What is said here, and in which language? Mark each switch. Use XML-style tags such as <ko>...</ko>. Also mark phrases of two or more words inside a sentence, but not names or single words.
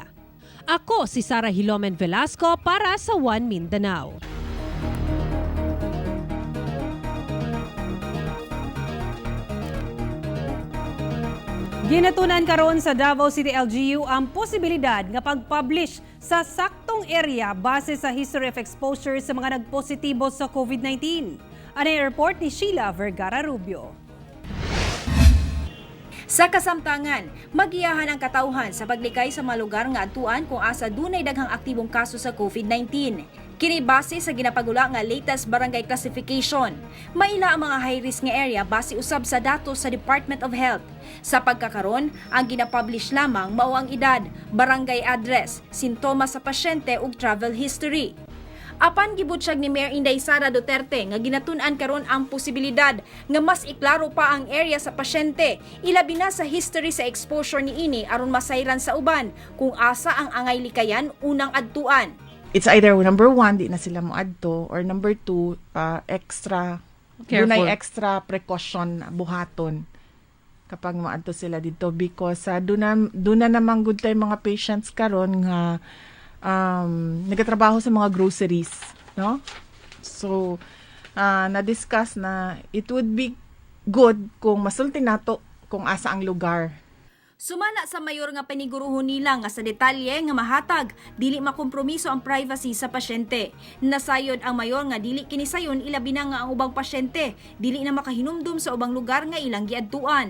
<ceb>Ako si Sara Hilomen Velasco para sa One Mindanao. Ginatunan karon sa Davao City LGU ang posibilidad nga pag-publish sa saktong area base sa</ceb> <en>history of exposure</en> <ceb>sa mga nagpositibo sa COVID-19.</ceb> <tl>Ano yung report ni Sheila Vergara Rubio.</tl> <ceb>Sa kasamtangan, magiyahan ang katauhan sa paglikay sa mga lugar nga adtuan kung asa dunay daghang aktibong kaso sa COVID-19. Kini base sa ginapagula nga latest barangay classification. Maila ang mga high-risk nga area base usab sa datos sa Department of Health. Sa pagkakaron, ang ginapublish lamang mao ang edad, barangay address, sintomas sa pasyente ug</ceb> <en>travel history.</en> <ceb>Apan gibutyag ni Mayor Inday Sara Duterte nga ginatun-an karon ang posibilidad nga mas iklaro pa ang area sa pasyente, ilabi na sa history sa exposure niini aron masayran sa uban kung asa ang angay likayan unang adtuan.</ceb> <en>It's either number 1,</en> <ceb>di na sila moadto,</ceb> <en>or number 2, extra,</en> <ceb>dunay</ceb> <en>extra precaution</en> <ceb>buhaton kapag moadto sila dito because doon na namang good time mga patients karon nga nagatrabaho sa mga groceries, no? So, na-discuss na</ceb> <en>it would be good</en> <ceb>kung masulti nato kung asa ang lugar. Sumala sa mayor nga paniguruhon nila nga sa detalye nga mahatag, dili makompromiso ang privacy sa pasyente. Nasayod ang mayor nga dili kini sayon ilabi na nga ang ubang pasyente, dili na makahinumdum sa ubang lugar nga ilang giadtuan.</ceb>